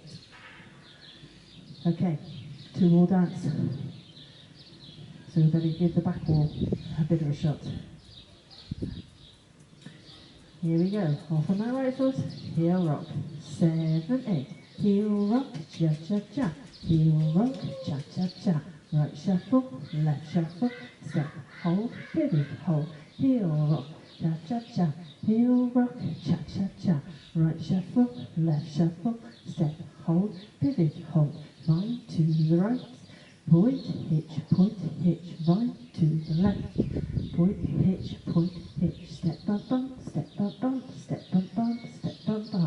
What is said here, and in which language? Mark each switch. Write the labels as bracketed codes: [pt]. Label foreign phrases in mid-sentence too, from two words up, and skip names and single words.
[en] Okay, 2 more dance. So we better give the back wall a bit of a shot. Here we go. Off on that right foot. Heel rock. 7, 8. Heel rock. Cha cha cha. Heel rock. Cha cha cha. Right shuffle. Left shuffle. Step. Hold. Pivot. Hold. Heel rock. Cha cha cha. Heel rock. Cha cha cha. Right shuffle. Left shuffle. Step. Hold. Pivot. Hold. Right to the right. Point, hitch, right to the left. Point, hitch, step, bump, bump, step, bump, bump, step, bump, bump, step, bump, bump.